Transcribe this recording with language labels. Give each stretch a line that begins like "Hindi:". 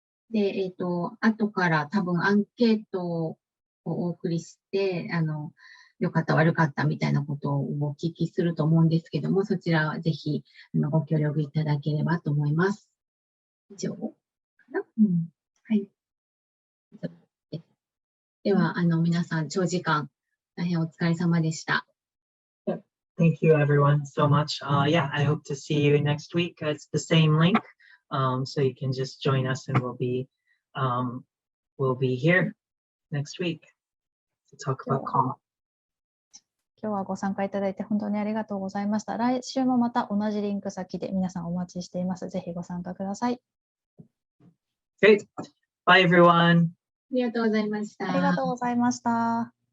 Japanese: で、後から多分アンケートをお送りして、良かった悪かったみたいなことをお聞きすると思うんですけども、そちらはぜひご協力いただければと思います。以上かな、はい。では、皆さん長時間大変お疲れ様でした。
English: Thank you everyone so much. Yeah, I hope to see you next week. It's the same link. So you can just join us and we'll be here next week to talk about calm.
Japanese: 今日はご参加いただいて本当にありがとうございました。来週もまた同じリンク先で皆さんお待ちしています。ぜひご参加ください。
English: Great. Bye everyone.
Japanese: ありがとうございました。ありがとうございました。